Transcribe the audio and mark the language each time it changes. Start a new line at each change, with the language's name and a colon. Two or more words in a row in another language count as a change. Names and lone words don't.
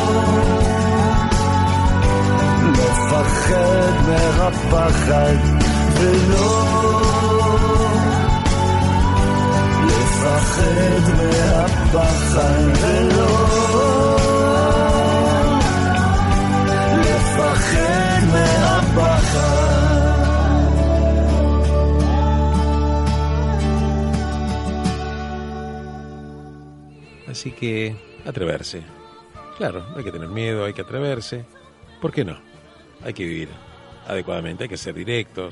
Hebrew: לפחד מהפחד, ולא לפחד מהפחד, ולא לפחד מהפחד.
Spanish: Así que atreverse. Claro, no hay que tener miedo, hay que atreverse. ¿Por qué no? Hay que vivir adecuadamente, hay que ser directos.